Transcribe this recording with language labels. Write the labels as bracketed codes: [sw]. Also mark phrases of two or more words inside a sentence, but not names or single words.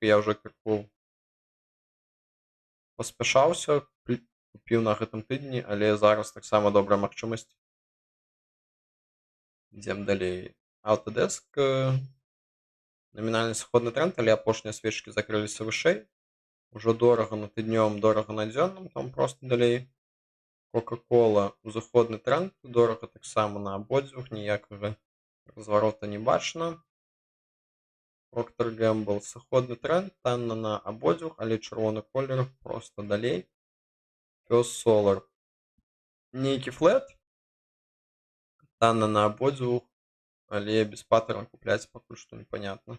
[be] Я ўжо крыху паспяшаўся, купіў на гэтым тыдні, але зараз таксама добрая магчымасць. Ідзем далей. Autodesk намінальны сыходны тренд, але апошнія свечкі закрыліся вышэй. Ужо дорага на тыднёвым, дорага на дзённым, там проста далей. Coca-Cola узыходны тренд, дорага таксама на абодвух, ніякага разварота не бачна. Procter Gamble сыходны тренд, танна на абодвух, але чырвоны колер проста далей. First Solar нейкі флэт, танна на абодвух, але без паттерна купляць пакуль што непонятна.